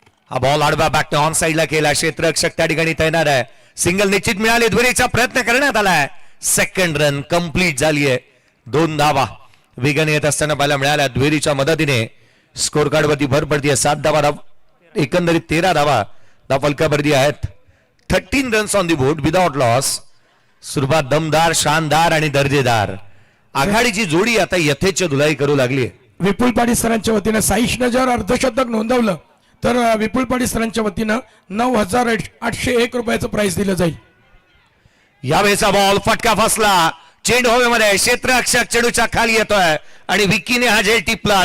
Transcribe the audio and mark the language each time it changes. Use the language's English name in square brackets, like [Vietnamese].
[Marathi] हा बॉल आडवा back on साइडला केला. क्षेत्ररक्षक त्या ठिकाणी तैनात आहे. सिंगल निश्चित मिळाली. दुहेरीचा प्रयत्न करण्यात आलाय. सेकंड रन कंप्लीट झाली आहे. 2 धावा वेगाने येत असताना पाहायला मिळाल्या. दुहेरीच्या मदतीने स्कोर कार्ड वरती भर पडते. 7 धावा एकंदरीत 13 धावा धावफलकावरती आहेत. [English] 13 runs on the board without loss. [Marathi] सुरुवात दमदार, शानदार आणि दर्जेदार. आघाडीची जोडी आता यथेच्छ धुलाई करू लागली. विपुल पाटील सरांच्या वतीने साईश नजर अर्धशतक नोंदवलं तर विपुल पाटील सरांच्या वतीनं 9,801 रुपयाचं प्राइस दिलं जाईल. यावेळेचा बॉल फटका फसला, चेंडू हवेमध्ये, क्षेत्ररक्षक चेंडूच्या खाली येतोय आणि विकीने हा झेल टिपला.